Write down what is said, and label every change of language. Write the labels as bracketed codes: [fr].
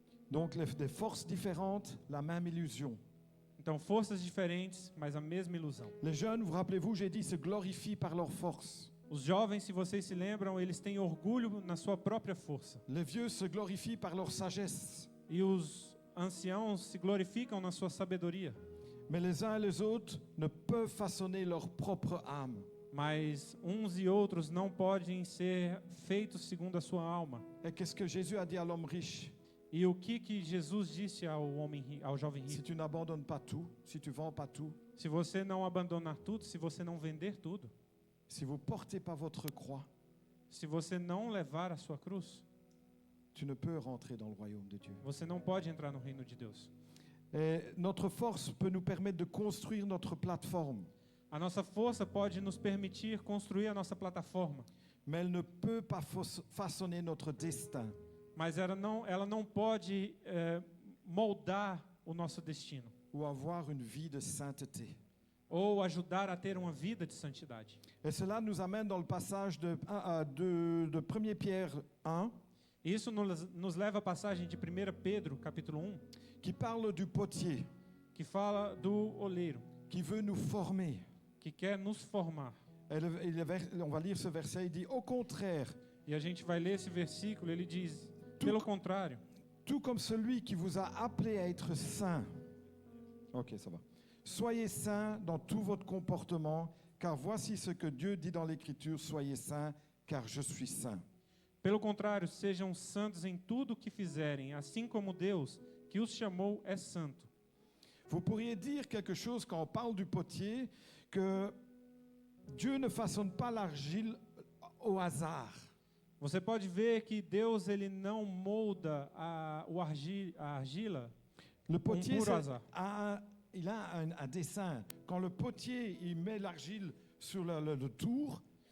[fr] Donc des forces différentes, la même illusion. [pt] Então, forças diferentes, mas a mesma ilusão. [fr] Les jeunes, vous rappelez-vous, j'ai dit, se glorifient par leur force. [pt] Os jovens, se vocês se lembram, eles têm orgulho na sua própria força. [fr] Les vieux se glorifient par leur sagesse. [pt] E os anciãos se glorificam na sua sabedoria. [fr] Mais les uns et les autres ne peuvent façonner leur propre âme. [pt] Mas uns e outros não podem ser feitos segundo a sua alma. [fr] Et qu'est-ce que Jésus a dit à l'homme riche? [pt] E o que Jesus disse ao jovem [fr] Si [pt] rico? [fr] tu n'abandonnes pas tout, si tu vends pas tout, [pt] Se você não abandonar tudo, se você não vender tudo, [fr] si vous portez pas votre croix, [pt] se você não levar a sua cruz, [fr] tu ne peux rentrer dans le royaume de Dieu. [pt] você não pode entrar no reino de Deus. [fr] Et notre force peut nous permettre de construire notre plateforme, [pt] A nossa força pode nos permitir construir a nossa plataforma, [fr] mais elle ne peut pas façonner notre destin. [pt] mas ela não pode moldar o nosso destino [fr] Ou avoir une vie de sainteté. [pt] ou ajudar a ter uma vida de santidade. [fr] Et cela nous amène dans le passage de 1 Pierre 1, [pt] Isso nos leva à passagem de 1 Pedro, capítulo 1, [fr] qui parle du potier, [pt] que fala do oleiro, [fr] qui veut nous former. [pt] que quer nos formar. [fr] On va lire ce verset, il dit, au contraire, [pt] E a gente vai ler esse versículo, ele diz, pelo contrário, [fr] tout comme celui qui vous a appelé à être saint. Ok, ça va. Soyez saints dans tout votre comportement, car voici ce que Dieu dit dans l'Écriture, soyez saints, car je suis saint. [pt] pelo contrário, sejam santos em tudo o que fizerem, assim como Deus, que os chamou, é santo. [fr] Vous pourriez dire quelque chose quand on parle du potier, que Dieu ne façonne pas l'argile au hasard. [pt] Você pode ver que Deus ele não molda a argila [fr] Le potier, pur hasard. il a un dessin. Quand le potier il met l'argile sur le tour,